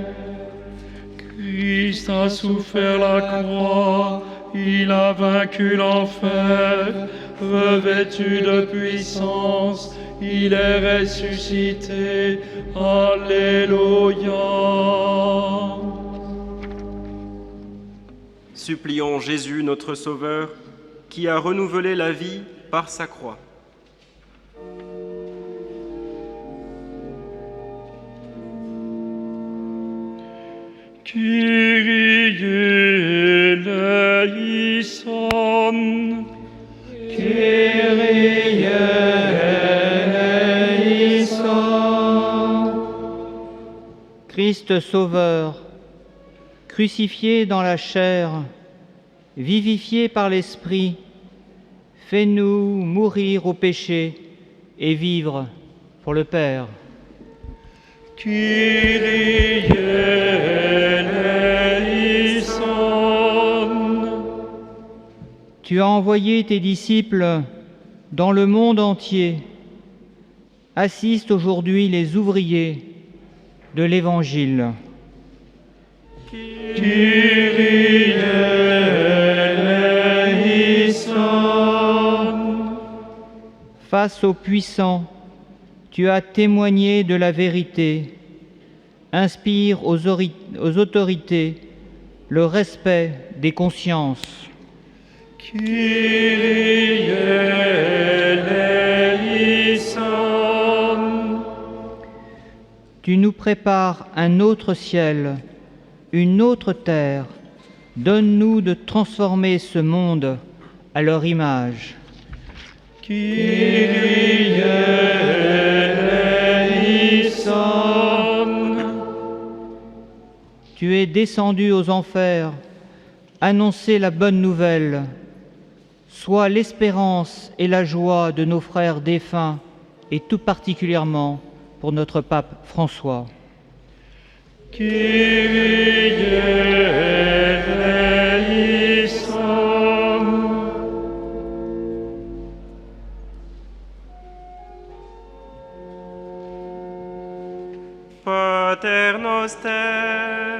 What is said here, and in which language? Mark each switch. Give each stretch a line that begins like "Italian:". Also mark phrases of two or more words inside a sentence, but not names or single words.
French: Christ a souffert la croix, il a vaincu l'enfer, revêtu de puissance, il est ressuscité. Alléluia. Supplions Jésus, notre Sauveur, qui a renouvelé la vie par sa croix.
Greek: Κύριε ἐλέησον, Κύριε ἐλέησον.
French: Christ Sauveur, crucifié dans la chair, vivifié par l'Esprit, fais-nous mourir au péché et vivre pour le Père.
Greek: Κύριε ἐλέησον.
French: Tu as envoyé tes disciples dans le monde entier. Assiste aujourd'hui les ouvriers de l'Évangile.
Greek: Κύριε ἐλέησον.
French: Face aux puissants, tu as témoigné de la vérité. Inspire aux autorités le respect des consciences.
Greek: Κύριε ἐλέησον.
French: Tu nous prépares un autre ciel, une autre terre. Donne-nous de transformer ce monde à leur image.
Greek: Κύριε ἐλέησον.
French: Tu es descendu aux enfers, annoncer la bonne nouvelle. Sois l'espérance et la joie de nos frères défunts, et tout particulièrement pour notre pape François.
Greek: Κύριε ἐλέησον.
Latin: Pater noster,